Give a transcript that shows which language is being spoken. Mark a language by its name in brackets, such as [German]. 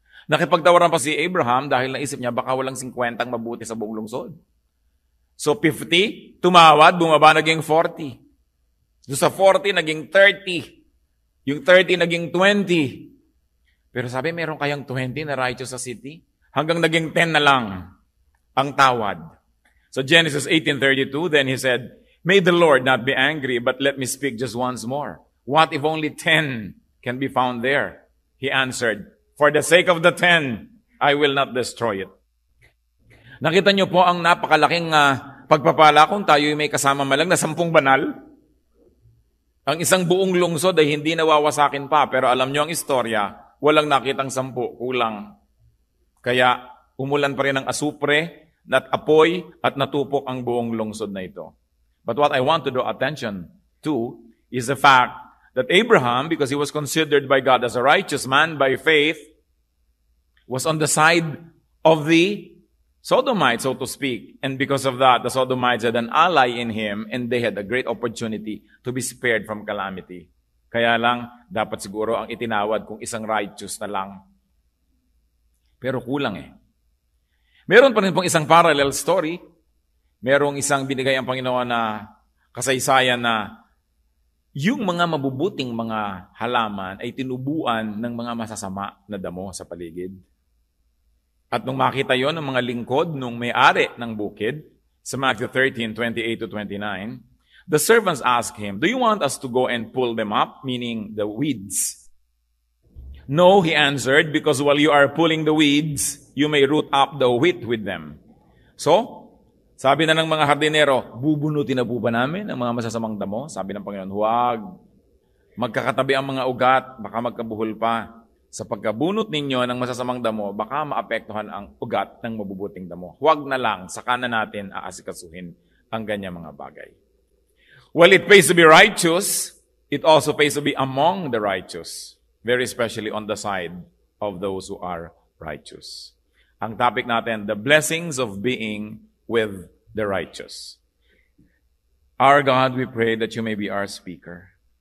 [Filipino] Nakipagtawaran pa si Abraham dahil naisip niya baka walang 50 mabuti sa buong lungsod. So 50, tumawad, bumaba naging 40. So sa 40, naging 30. Yung 30, naging 20. Pero sabi, meron kayang 20 na righteous sa city? Hanggang naging 10 na lang ang tawad. [English] So Genesis 18:32, then he said, "May the Lord not be angry, but let me speak just once more. What if only 10 can be found there?" He answered, "For the sake of the 10, I will not destroy it." [Filipino] Nakita niyo po ang napakalaking pagpapala kung tayo may kasama malang na 10 banal. Ang isang buong lungsod ay hindi nawawasakin pa, pero alam niyo ang istorya, walang nakitang 10, kulang. Kaya umulan pa rin ng asupre, at apoy, at natupok ang buong lungsod na ito. [English] But what I want to draw attention to is the fact that Abraham, because he was considered by God as a righteous man by faith, was on the side of the Sodomites, so to speak. And because of that, the Sodomites had an ally in him and they had a great opportunity to be spared from calamity. [Filipino] Kaya lang, dapat siguro ang itinawad kung isang righteous na lang. Pero kulang eh. Meron pa rin pong isang parallel story. Merong isang binigay ang Panginoon na kasaysayan na yung mga mabubuting mga halaman ay tinubuan ng mga masasama na damo sa paligid. At nung makita yon ng mga lingkod nung may-ari ng bukid, [English] sa Matthew 13:28 to 29, the servants asked him, "Do you want us to go and pull them up?" Meaning the weeds. "No," he answered, "because while you are pulling the weeds, you may root up the wheat with them." [Filipino] So, sabi na ng mga hardinero, bubunutin na po ba namin ang mga masasamang damo? Sabi ng Panginoon, huwag. Magkakatabi ang mga ugat, baka magkabuhol pa. Sa pagkabunot ninyo ng masasamang damo, baka maapektuhan ang ugat ng mabubuting damo. Huwag na lang, saka na natin aasikasuhin ang ganyang mga bagay. [English] Well, it pays to be righteous. It also pays to be among the righteous. Very especially on the side of those who are righteous. [Filipino] Ang topic natin, [English] the blessings of being with the righteous. Our God, we pray that you may be our speaker.